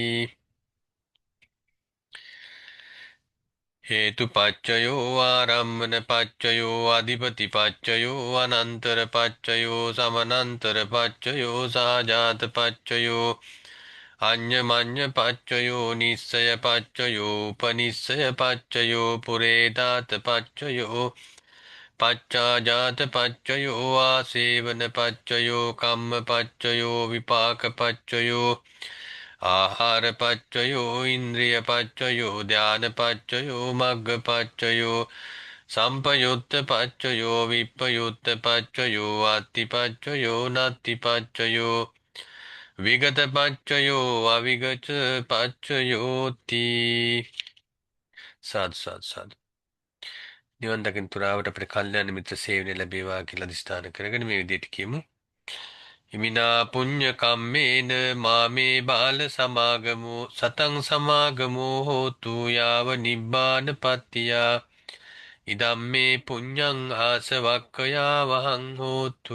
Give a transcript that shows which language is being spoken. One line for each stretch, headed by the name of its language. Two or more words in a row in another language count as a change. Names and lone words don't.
Pali: හේතු පච්චයෝ ආරම්මන පච්චයෝ අධිපති පච්චයෝ අනන්තර පච්චයෝ සමනන්තර පච්චයෝ සාජාත පච්චයෝ අඤ්ඤමඤ්ඤ පච්චයෝ නිස්සය පච්චයෝ උපනිස්සය පච්චයෝ පුරේදාත පච්චයෝ පච්චාජාත පච්චයෝ ආසේවන පච්චයෝ කම්ම පච්චයෝ විපාක පච්චයෝ ආහාර පච්චයෝ ඉන්ද්‍රිය පච්චයෝ ධාන පච්චයෝ මග්ග පච්චයෝ සම්පයුත්ත පච්චයෝ විප්පයුත්ත පච්චයෝ අත්ති පච්චයෝ නත්ති පච්චයෝ විගත පච්චයෝ අවිගත පච්චයෝති.
Sinhala: සාදු සාදු සාදු. නිවන් දකින තුරාවට අපිට කල්යාණ මිත්‍ර සේවනය ලැබේවා කියලා අදිස්ථාන කරගෙන මේ විදිහට කියමු.
Pali: හිමිනා පුඤ්ඤ කම්මේන මාමේ බාල සමාගමෝ සතං සමාගමෝ හෝතු යාව නිබ්බාන පත්තියා ඉදම්මේ පුඤ්ඤං ආසවක්ඛයා වහං හෝතු.